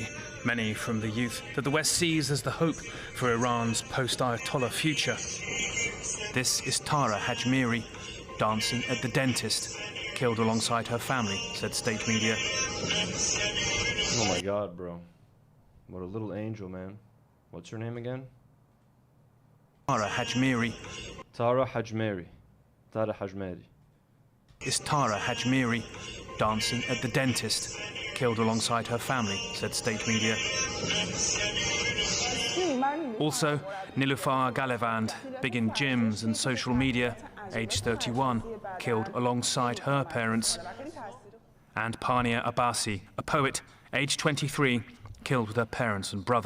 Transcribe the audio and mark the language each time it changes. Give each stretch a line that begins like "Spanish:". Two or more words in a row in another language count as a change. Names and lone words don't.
English: Many from the youth that the West sees as the hope for Iran's post-Ayatollah future. This is Tara Hajmiri, dancing at the dentist, killed alongside her family, said state media. Oh my God, bro. What a little angel, man. What's her name again? Tara Hajmiri. Tara Hajmiri. Tara Hajmiri. Is Tara Hajmiri, dancing at the dentist, killed alongside her family, said state media. Also, Nilufar Galevand, big in gyms and social media, age 31, killed alongside her parents. And Pania Abbasi, a poet, age 23, killed with her parents and brother.